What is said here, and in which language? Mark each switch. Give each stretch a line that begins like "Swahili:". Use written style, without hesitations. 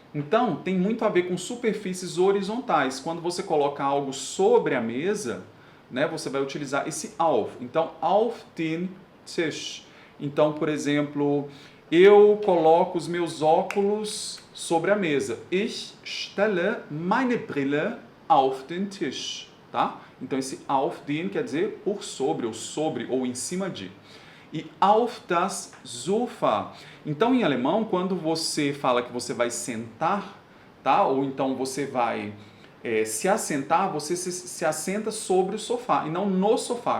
Portuguese: Então tem muito a ver com superfícies horizontais. Quando você coloca algo sobre a mesa, né, você vai utilizar esse auf. Então,
German: auf den Tisch.
Portuguese: Então, por exemplo, Eu coloco os meus óculos sobre a mesa.
German: Ich stelle meine Brille auf den Tisch.
Portuguese: Tá? Então, esse auf den quer dizer por sobre, ou em cima de. E
German: auf das Sofa.
Portuguese: Então, em alemão, quando você fala que você vai sentar, tá? Ou então você vai se assentar, você se assenta sobre o sofá e não no sofá.